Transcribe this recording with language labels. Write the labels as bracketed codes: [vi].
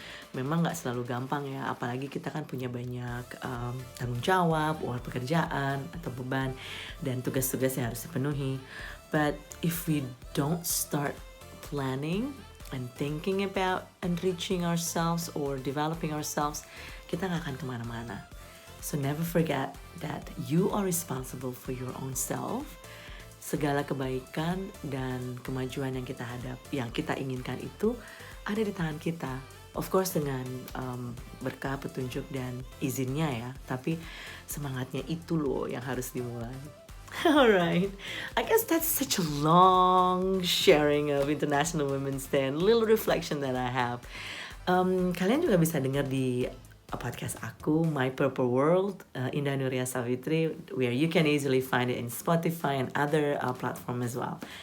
[id] Memang gak selalu gampang ya, apalagi kita kan punya banyak tanggung jawab, or pekerjaan, atau beban, dan tugas-tugas yang harus dipenuhi. [en] But if we don't start planning and thinking about enriching ourselves or developing ourselves, [id] kita gak akan kemana-mana. [en] So never forget that you are responsible for your own self. [id] Segala kebaikan dan kemajuan yang kita inginkan itu ada di tangan kita. [en] Of course [id] dengan berkah, petunjuk, dan izinnya ya. Tapi semangatnya itu loh yang harus dimulai. [en] Alright, I guess that's such a long sharing of International Women's Day and little reflection that I have. [id] Kalian juga bisa dengar di podcast aku, [en] My Purple World, Indah, Nuria, Savitri, where you can easily find it in Spotify and other platform as well.